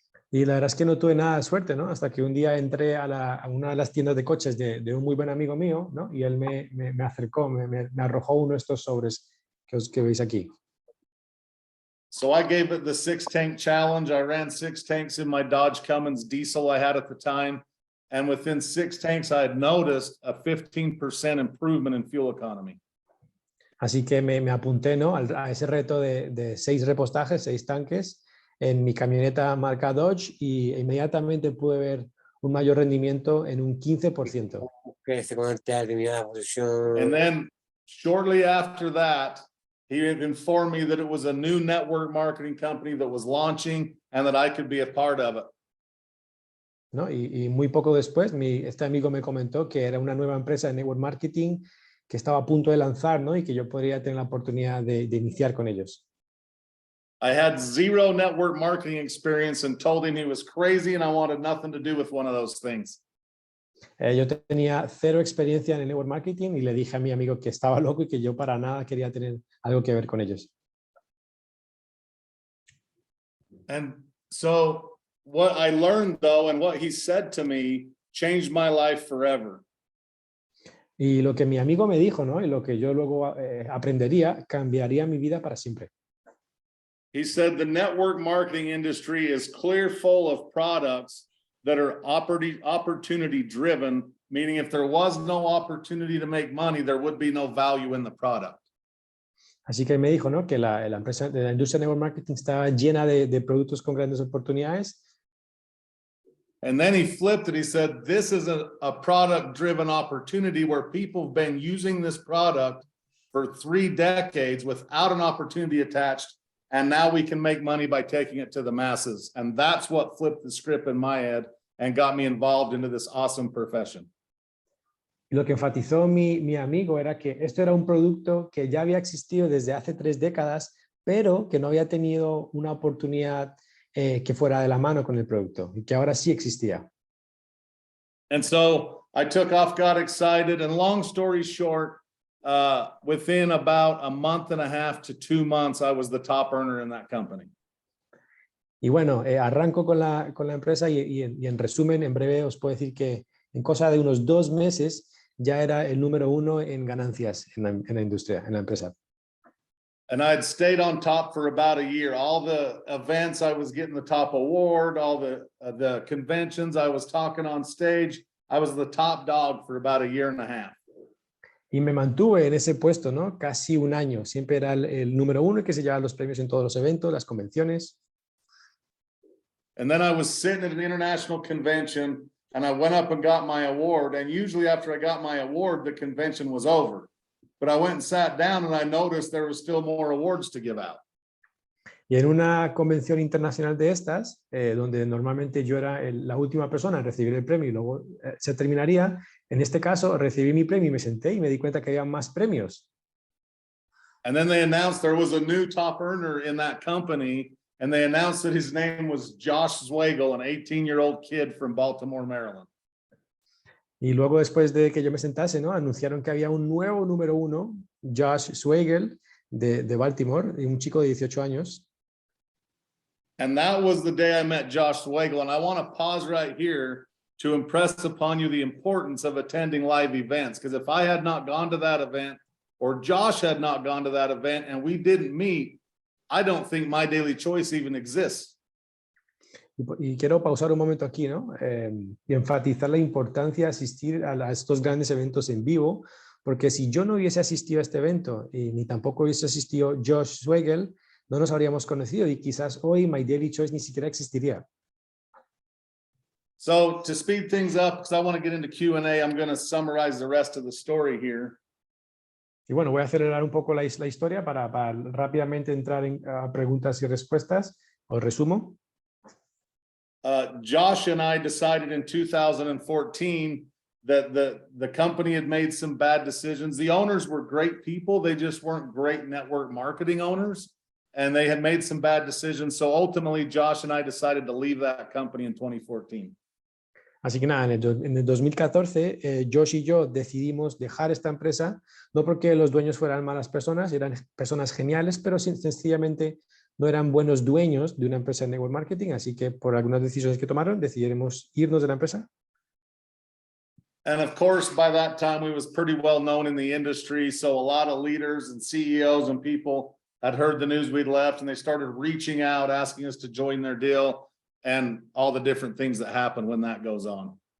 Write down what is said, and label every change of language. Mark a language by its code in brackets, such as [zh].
[es] Y la verdad es que no tuve nada de suerte, ¿no? Hasta que un día entré a una de las tiendas de coches de un muy buen amigo mío, ¿no? Y él me acercó, me arrojó uno de estos sobres que veis aquí. [en] So I gave it the 6-tank challenge. I ran 6 tanks in my Dodge Cummins diesel I had at the time. And within 6 tanks, I had noticed a 15% improvement in fuel economy. [es] Así que me apunté, ¿no? a ese reto de 6 repostajes, 6 tanques. en mi camioneta marca Dodge y inmediatamente pude ver un mayor rendimiento en un 15%. Crece con alta determinada posición. [en] And then shortly after that, he informed me that it was a new network marketing company that was launching and that I could be a part of it. [es] ¿No? Y muy poco después, este amigo me comentó que era una nueva empresa de network marketing que estaba a punto de lanzar, ¿no? Y que yo podría tener la oportunidad de iniciar con ellos. [en] I had zero network marketing experience and told him he was crazy and I wanted nothing to do with one of those things. [es] Yo tenía cero experiencia en el network marketing y le dije a mi amigo que estaba loco y que yo para nada quería tener algo que ver con ellos. [en] And so what I learned though, and what he said to me changed my life forever. [es] Y lo que mi amigo me dijo, ¿no? Y lo que yo luego aprendería, cambiaría mi vida para siempre. [en] He said the network marketing industry is clear full of products that are opportunity driven, meaning if there was no opportunity to make money, there would be no value in the product. [es] Así que me dijo, ¿no? Que la empresa de la industria de network marketing estaba llena de productos con grandes oportunidades. [en] And then he flipped it. He said, this is a product-driven opportunity where people have been using this product for 3 decades without an opportunity attached. And now we can make money by taking it to the masses. And that's what flipped the script in my head and got me involved into this awesome profession. [es] Y lo que enfatizó mi amigo era que esto era un producto que ya había existido desde hace 3 décadas, pero que no había tenido una oportunidad que fuera de la mano con el producto y que ahora sí existía. [en] And so I took off, got excited, and long story short, within about a month and a half to 2 months, I was the top earner in that company. [es] Y bueno, arranco con la empresa y en resumen, en breve os puedo decir que en cosa de unos 2 meses ya era el número 1 en ganancias en la industria, en la empresa. [en] And I had stayed on top for about a year. All the events, I was getting the top award. All the conventions, I was talking on stage. I was the top dog for about a year and a half. [es] Y me mantuve en ese puesto, ¿no? Casi un año. Siempre era el número 1 que se llevaba los premios en todos los eventos, las convenciones. [en] And then I was sitting at an international convention and I went up and got my award. And usually after I got my award, the convention was over. But I went and sat down and I noticed there was still more awards to give out. [es] Y en una convención internacional de estas, donde normalmente yo era la última persona en recibir el premio y luego se terminaría, en este caso recibí mi premio y me senté y me di cuenta que había más premios. [en] And then they announced there was a new top earner in that company, and they announced that his name was Josh Zwagel, an 18-year-old kid from Baltimore, Maryland. [es] Y luego después de que yo me sentase, ¿no? Anunciaron que había un nuevo número 1, Josh Zwagel, de Baltimore, un chico de 18 años. [en] And that was the day I met Josh Zwagel. And I want to pause right here to impress upon you the importance of attending live events. Because if I had not gone to that event, or Josh had not gone to that event, and we didn't meet, I don't think My Daily Choice even exists. [es] Y quiero pausar un momento aquí, ¿no? Y enfatizar la importancia de asistir a estos grandes eventos en vivo, porque si yo no hubiese asistido a este evento y ni tampoco hubiese asistido Josh Zwagel, no nos habríamos conocido y quizás hoy My Daily Choice ni siquiera existiría. [en] So to speed things up, because I want to get into Q&A, I'm going to summarize the rest of the story here. [es] Y bueno, voy a acelerar un poco la historia para rápidamente entrar en preguntas y respuestas. Os resumo. [en] Josh and I decided in 2014 that the company had made some bad decisions. The owners were great people. They just weren't great network marketing owners. And they had made some bad decisions. So ultimately, Josh and I decided to leave that company in 2014. [es] Así que nada, en el 2014, Josh y yo decidimos dejar esta empresa, no porque los dueños fueran malas personas, eran personas geniales, pero sencillamente no eran buenos dueños de una empresa de network marketing, así que por algunas decisiones que tomaron, decidimos irnos de la empresa. [en] And of course, by that time, we was pretty well known in the industry. So a lot of leaders and CEOs and people had heard the news we'd left, and they started reaching out, asking us to join their deal, and all the different things that happen when that goes on.